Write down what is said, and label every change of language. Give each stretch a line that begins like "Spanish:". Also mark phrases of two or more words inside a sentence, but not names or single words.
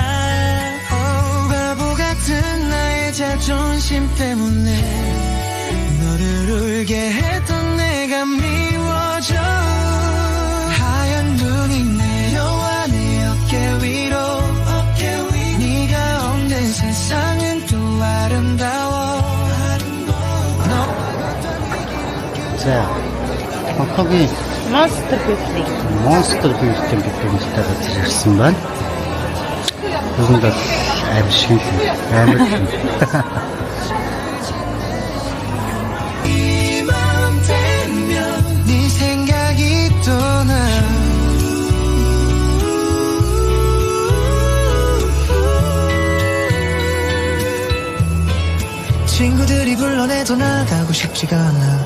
Korean: 바보 같은 나의 자존심 때문에 너를 울게 했던 내가 미워져 하얀 눈이 내려와 내 어깨 위로 네가 없는 세상은 또 아름다워
Mongolian: За. Хонконгийн Monster Beauty. Monster Beauty гэдэг нэртэй газар ирсэн байна. Бүгд бол амар шиг амар шиг.
Korean: 이 마음 되면 네 생각이 떠나 친구들이 불러내도 나가고 싶지가 않아